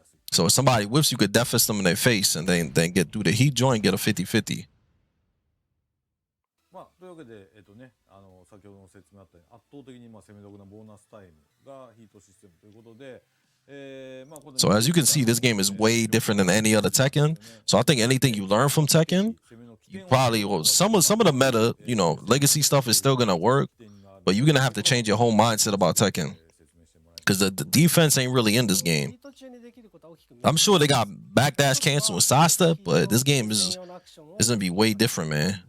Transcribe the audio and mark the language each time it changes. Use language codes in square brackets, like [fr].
[en] So if somebody whips, you could Defis them in their face and then get through the heat joint and get a 50/50. [ja] というわけで、先ほどの説明あったように圧倒的に攻め得なボーナスタイムがヒートシステムということで、 [en] So as you can see, this game is way different than any other Tekken. So I think anything you learn from Tekken, you probably some of the meta, legacy stuff is still gonna work, but you're gonna have to change your whole mindset about Tekken because the defense ain't really in this game. I'm sure they got backdash cancel and sidestep, but this game is gonna be way different, man.